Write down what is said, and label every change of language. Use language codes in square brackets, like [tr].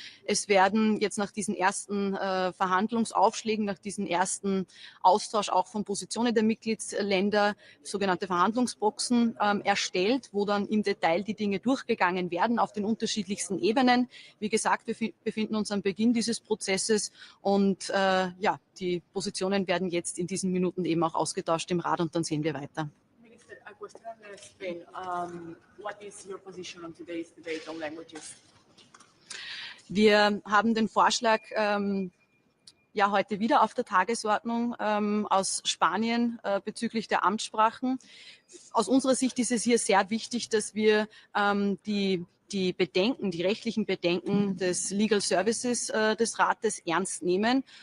[de] Es werden jetzt nach diesen ersten Verhandlungsaufschlägen, nach diesem ersten Austausch auch von Positionen der Mitgliedsländer sogenannte Verhandlungsboxen erstellt, wo dann im Detail die Dinge durchgegangen werden auf den unterschiedlichsten Ebenen. Wie gesagt, wir befinden uns am Beginn dieses Prozesses und ja, die Positionen werden jetzt in diesen Minuten eben auch ausgetauscht im Rat und dann sehen wir weiter. [en] A question on Spain. What is your position on today's debate on languages? [de] Wir haben den Vorschlag ja heute wieder auf der Tagesordnung aus Spanien bezüglich der Amtssprachen. Aus unserer Sicht ist es hier sehr wichtig, dass wir die Bedenken, die rechtlichen Bedenken des Legal Services des Rates ernst nehmen.